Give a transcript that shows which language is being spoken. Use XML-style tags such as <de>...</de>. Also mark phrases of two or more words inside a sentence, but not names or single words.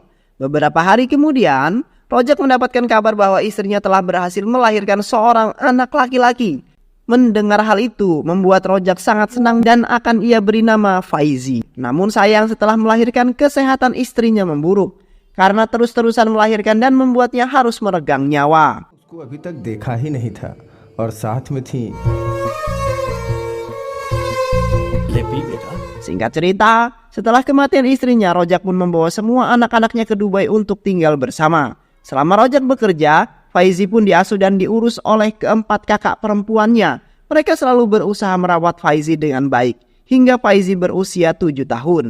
<id>Beberapa hari kemudian Rojak mendapatkan kabar bahwa istrinya telah berhasil melahirkan seorang anak laki-laki. Mendengar hal itu membuat Rojak sangat senang dan akan ia beri nama Faizi. Namun sayang setelah melahirkan kesehatan istrinya memburuk karena terus-terusan melahirkan dan membuatnya harus meregang nyawa.</id> <hi>उसको अभी तक देखा ही नहीं था और साथ में थी।</hi> <id>Singkat cerita, setelah kematian istrinya, Rojak pun membawa semua anak-anaknya ke Dubai untuk tinggal bersama. Selama Rojak bekerja, Faizi pun diasuh dan diurus oleh keempat kakak perempuannya. Mereka selalu berusaha merawat Faizi dengan baik hingga Faizi berusia 7 tahun.</id>